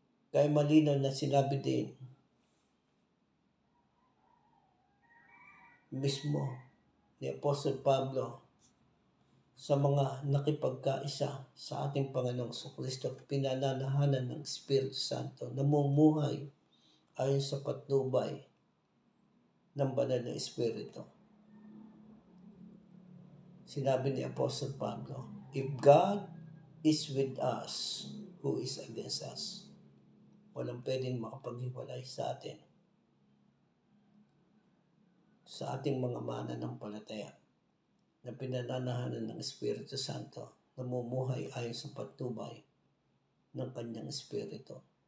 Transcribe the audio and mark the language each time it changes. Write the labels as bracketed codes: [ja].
[tl] Kaya malinaw na sinabi din mismo ni Apostol Pablo sa mga nakipagkaisa sa ating Panginoong Kristo, pinananahanan ng Espiritu Santo, namumuhay ayon sa patnubay ng banal na Espiritu. Sinabi ni [en] Apostle Pablo, if God is with us, who is against us? [tl] Walang pwedeng makapaghiwalay sa atin. Sa ating mga mananampalataya na pinananahanan ng Espiritu Santo, namumuhay ayon sa patnubay ng kanyang Espiritu.